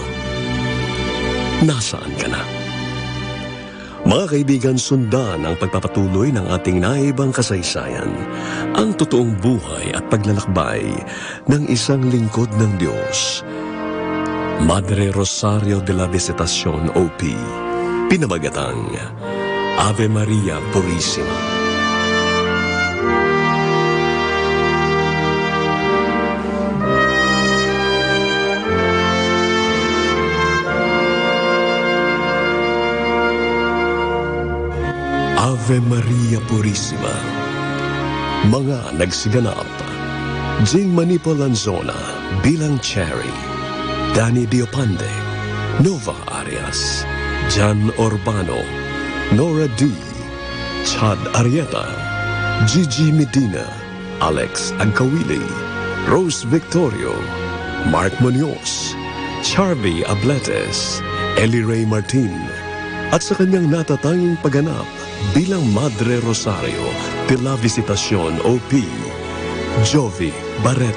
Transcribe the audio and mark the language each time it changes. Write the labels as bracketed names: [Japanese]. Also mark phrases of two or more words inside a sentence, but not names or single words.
[Filipino] Nasaan ka na? Mga kaibigan, sundan ang pagpapatuloy ng ating naibang kasaysayan, ang totoong buhay at paglalakbay ng isang lingkod ng Diyos, Madre Rosario de la Visitacion, OP, pinamagatang Ave Maria Purissima. Ave Maria Purissima. Mga nagsiganap, Jing Manipal Lanzona bilang Cherry, Danny Diopande, Nova Arias, Jan Urbano, Nora D, Chad Arieta, Gigi Medina, Alex Agkawili, Rose Victorio, Mark Munoz, Charvy Abletes, Ellie Ray Martin, at sa kanyang natatanging pagganap bilang Madre Rosario de la Visitacion, OP, Jovi Barreto.